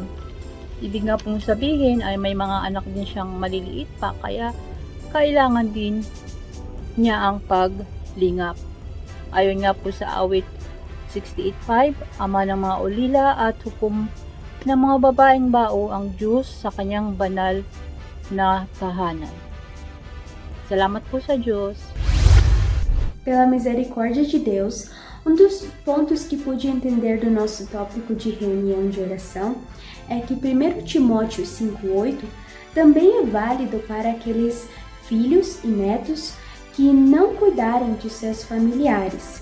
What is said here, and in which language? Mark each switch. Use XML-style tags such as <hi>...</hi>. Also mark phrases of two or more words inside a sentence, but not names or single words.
<tl>Ibig nga pong sabihin ay may mga anak din siyang maliliit pa kaya kailangan din niya ang paglingap. Ayon nga po sa awit 68:5, ama ng mga ulila at hukom ng mga babaeng bao ang Diyos sa kanyang banal na tahanan. Salamat po sa Diyos.</tl> <pt>Pela misericórdia de Deus, um dos pontos que pude entender do nosso tópico de reunião de oração é que 1 Timóteo 5:8 também é válido para aqueles filhos e netos que não cuidarem de seus familiares.</pt>